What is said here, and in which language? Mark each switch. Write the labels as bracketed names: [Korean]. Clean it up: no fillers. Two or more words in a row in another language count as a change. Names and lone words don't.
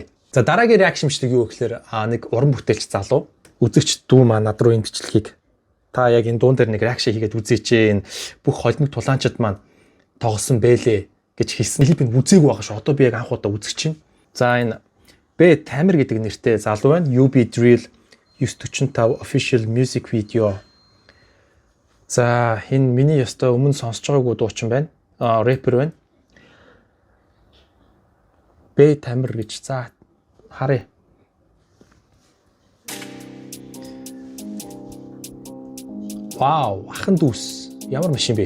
[Mongolian] За дараагийн реакшнчлэг юу гэхээр нэг уран бүтээлч залуу үзэгч дүү маа над руу энэ бичлэгийг та яг энэ дуун дээр нэг реакшн хийгээд үзээч энэ бүх холимог тулаанчид маань тоглосон бэлээ гэж хэлсэн. Клипийг үзээгүй байгаа шүү. Одоо би яг анх удаа үзэж чинь. За энэ Бэ Тамир гэдэг нэртэй залуу байна. [English] UB Drill 945 official music video. [Mongolian] За энэ миний ёстой өмнө сонсож байгаагүй дуучин байна. Рэпер байна. Бэ Тамир гэж. За харъя. Вау, ахын дүүс. Ямар машин бэ?